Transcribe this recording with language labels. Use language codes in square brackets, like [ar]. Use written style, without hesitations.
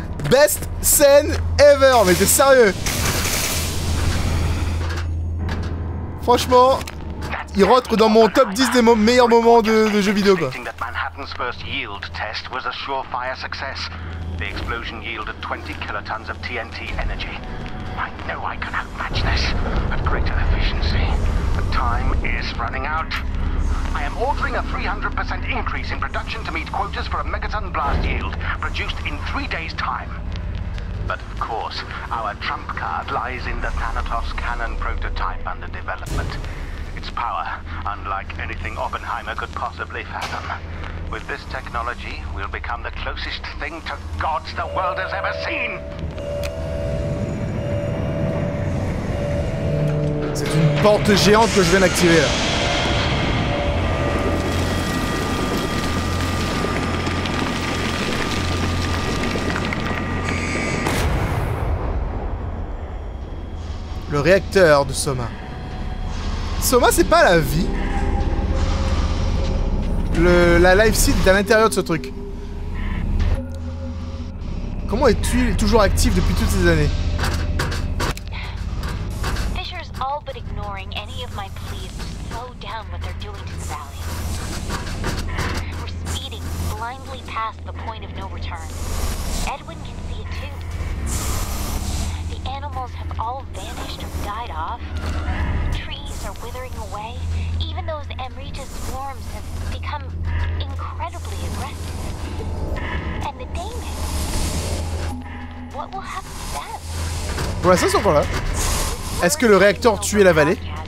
[en] Best scène ever, [fr] mais t'es sérieux? Franchement, il rentre dans mon top 10 des meilleurs moments de jeux vidéo quoi. [en] Manhattan's first yield test was a surefire success. The explosion yielded 20 kilotons of TNT energy. I know I can outmatch this at greater efficiency, but time is running out. I am ordering a 300% increase in production to meet quotas for a megaton blast yield, produced in 3 days' time. But of course, our trump card lies in the Thanatos cannon prototype under development. Its power, unlike anything Oppenheimer could possibly fathom. With this technology, we'll become the closest thing to gods the world has ever seen. [fr] C'est une porte géante que je viens d'activer là. Le réacteur de Soma. Soma, c'est pas la vie. La life seed est à l'intérieur de ce truc. Comment es-tu toujours actif depuis toutes ces années? [en] Fisher's all but ignoring any of my pleas to slow down what they're doing to the valley. We're speeding blindly past the point of no return. Edwin can see it too. The animals have all vanished or died off. The trees are withering away. Even those Amrita swarms have become incredibly aggressive. And the Daemons, what will happen to them? [fr] Pour l'instant, ils sont encore là. Est-ce que le réacteur tuait la vallée?